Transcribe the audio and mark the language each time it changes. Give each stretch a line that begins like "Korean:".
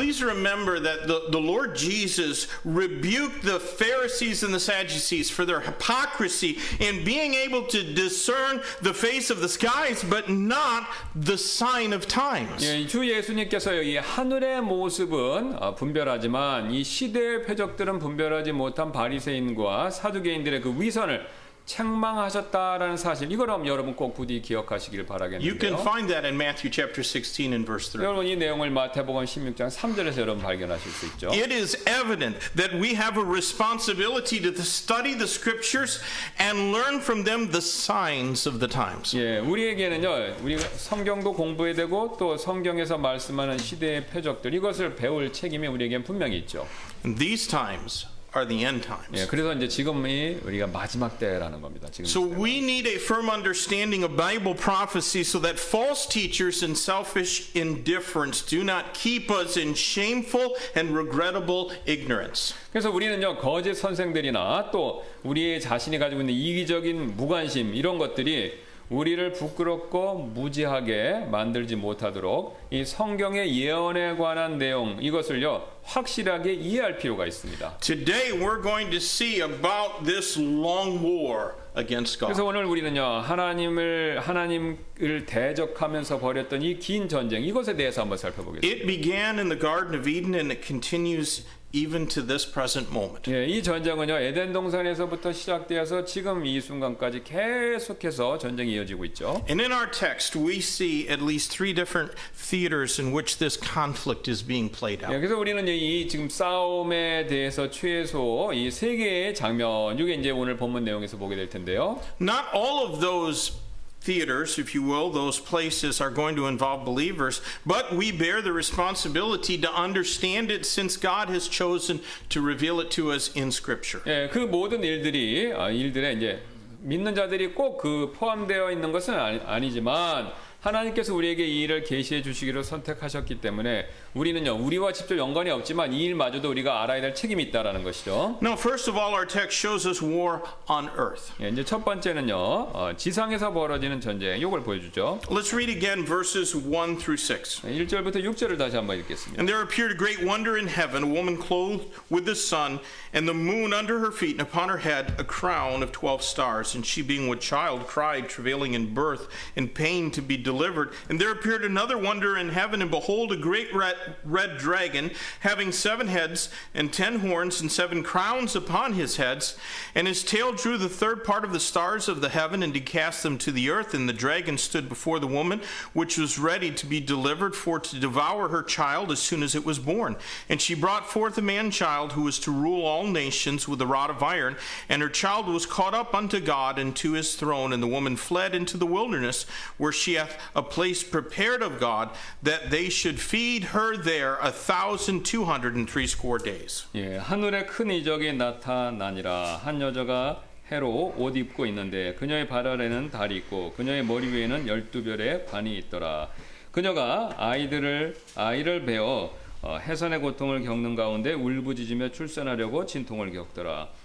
English: Please remember that the Lord Jesus rebuked the Pharisees and the Sadducees for their hypocrisy in being able to discern the face of the skies, but not the sign of times.
Korean: 예, 주 예수님께서요 이 하늘의 모습은 분별하지만 이 시대의 표적들은 분별하지 못한 바리새인과 사두개인들의 그 위선을 책망하셨다라는 사실, 이걸 여러분 꼭 부디 기억하시길
English: You can
Korean: 바라겠는데요.
English: find that in Matthew chapter 16 and verse 3.
Korean: 여러분 이 내용을 마태복음 16장 3절에서 여러분 발견하실 수 있죠.
English: It is evident that we have a responsibility to study the scriptures and learn from them the signs of the times.
Korean: 예, 우리에게는요, 우리가 성경도 공부해야 되고 또 성경에서 말씀하는 시대의 표적들, 이것을 배울 책임이 우리에겐 분명히 있죠.
English: And these times are the end times.
Korean: 그래서 이제 지금이 우리가 마지막 때라는 겁니다. 지금.
English: So we need a firm understanding of Bible prophecy so that false teachers and selfish indifference do not keep us in shameful and regrettable ignorance.
Korean: 그래서 우리는요, 거짓 선생들이나 또 우리 자신이 가지고 있는 이기적인 무관심 이런 것들이 우리를 부끄럽고 무지하게 만들지 못하도록 이 성경의 예언에 관한 내용 이것을요 확실하게 이해할 필요가 있습니다.
English: Today we're going to see about this long war against
Korean: 그래서
English: God.
Korean: 오늘 우리는요 하나님을 대적하면서 벌였던 이 긴 전쟁 이것에 대해서 한번 살펴보겠습니다.
English: It began in the Garden of Eden and it continues even to this present moment.
Korean: 예, 이 전쟁은요 에덴 동산에서부터 시작되어서 지금 이 순간까지 계속해서 전쟁이 이어지고 있죠.
English: And in our text we see at least three different theaters in which this conflict is being played
Korean: 예,
English: out.
Korean: 그래서 우리는 이 지금 싸움에 대해서 최소 이 세 개의 장면, 이게 이제 오늘 본문 내용에서 보게 될 텐데요.
English: Not all of those theaters, if you will, those places are going to involve believers, but we bear the responsibility to understand it since God has chosen to reveal it to us in Scripture.
Korean: 예, 그 모든 일들에 이제 믿는 자들이 꼭 그 포함되어 있는 것은 아니지만 하나님께서 우리에게 이 일을 계시해 주시기로 선택하셨기 때문에 우리는요, 우리와 직접 연관이 없지만 이 일마저도 우리가 알아야 될 책임이 있다라는 것이죠.
English: Now, first of all, our text shows us war on earth.
Korean: 예, 이제 첫 번째는요, 지상에서 벌어지는 전쟁, 이걸 보여주죠.
English: Let's read again verses 1 through 6.
Korean: 1절부터 6절을 다시 한번 읽겠습니다.
English: And there appeared a great wonder in heaven, a woman clothed with the sun, and the moon under her feet, and upon her head a crown of 12 stars. And she, being with child, cried, travailing in birth, in pain to be delivered. And there appeared another wonder in heaven, and behold, a great red dragon, having 7 heads and 10 horns, and 7 crowns upon his heads. And his tail drew the third part of the stars of the heaven, and did cast them to the earth. And the dragon stood before the woman, which was ready to be delivered, for to devour her child as soon as it was born. And she brought forth a man-child, who was to rule all nations with a rod of iron. And her child was caught up unto God and to his throne. And the woman fled into the wilderness, where she hath a place prepared of God, that they should feed her there 1,260 days.
Korean: 예, 하늘에 큰 이적이 나타나니라. 한 여자가 해로 옷 입고 있는데 그녀의 발 아래는 달이 있고 그녀의 머리 위에는 12별의 관이 있더라. 그녀가 아이를 베어 해산의 고통을 겪는 가운데 울부짖으며 출산하려고 진통을 겪더라.